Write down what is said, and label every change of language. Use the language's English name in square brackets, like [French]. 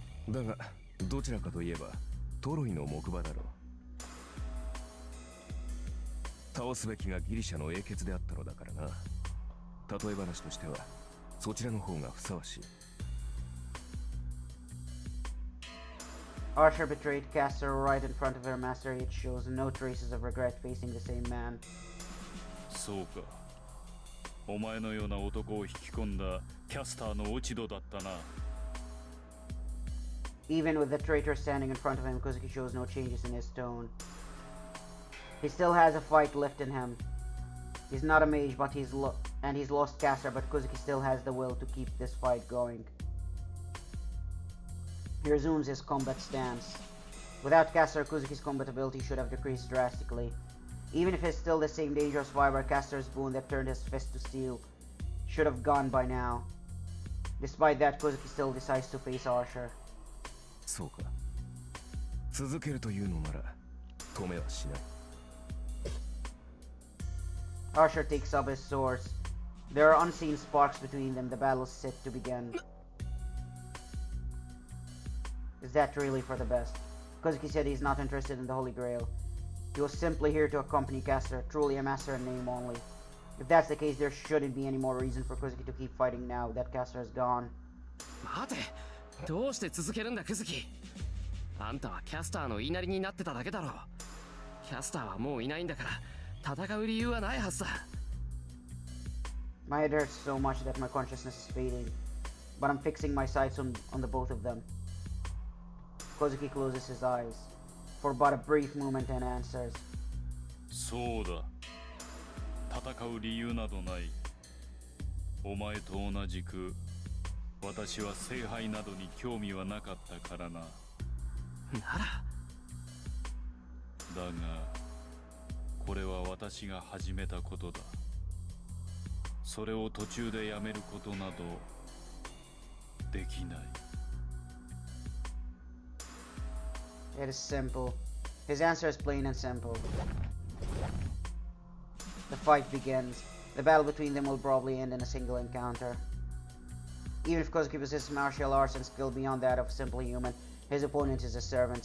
[Japanese] だがどちらかといえばトロイの木馬だろう。倒すべきがギリシャの英傑であったのだからな。例え話としてはそちらの方がふさわしい。 [English] Arsha betrayed Castor right in front of her master, yet shows no traces of regret facing the same man. [Japanese] そうか。お前のような男を引き込んだキャスターの落ち度だったな。 [English] Even with the traitor standing in front of him, Kozuki shows no changes in his tone. He still has a fight left in him. He's not a mage, but he's lost caster, but Kozuki still has the will to keep this fight going. He resumes his combat stance. Without caster, Kozuki's combat ability should have decreased drastically. Even if it's still the same dangerous fiber, caster's boon that turned his fist to steel should have gone by now. Despite that, Kozuki still decides to face Archer. [Japanese] そうか。続けるというのなら止めはしない。 [English] Archer takes up his swords. There are unseen sparks between them. The battle is set to begin. Is that really for the best? Kozuki said he's not interested in the Holy Grail. He was simply here to accompany Caster, truly a master in name only. If that's the case, there shouldn't be any more reason for Kozuki to keep fighting now that Caster is gone. [Japanese] 待て、どうして続けるんだクズキ。あんたはキャスターの言いなりになってただけだろう。キャスターはもういないんだから戦う理由はないはずだ。 [English] My head hurts so much that my consciousness is fading, but I'm fixing my sights on the both of them. Kozuki closes his eyes for but a brief moment and answers. [Japanese] そうだ。戦う理由などない。お前と同じく私は聖杯などに興味はなかったからな。ならだがこれは私が始めたことだ。それを途中でやめることなどできない。 [English] It is simple. His answer is plain and simple. The fight begins. The battle between them will probably end in a single encounter. Even if Kozuki possesses martial arts and skill beyond that of simply human, his opponent is a servant.